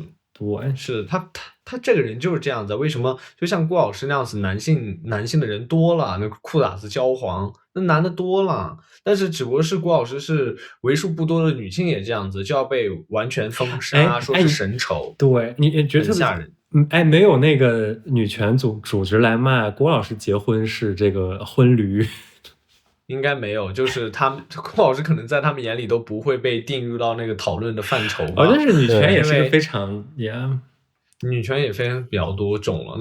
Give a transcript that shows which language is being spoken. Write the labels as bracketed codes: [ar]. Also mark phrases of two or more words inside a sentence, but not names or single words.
[zh] 对，是他這個人就是這樣子。為什麼就像郭老師那樣子，男性的人多了，那個褲襠子焦黃，那男的多了，但是只不過是郭老師是為數不多的女性也這樣子，就要被完全封杀，說是神仇。對，你覺得很嚇人。沒有那個女權組織來罵郭老師結婚是這個婚驢。應該沒有，就是郭老師可能在他們眼裡都不會被訂入到那個討論的範疇吧。但是女權也是個非常女權也非常比較多種了。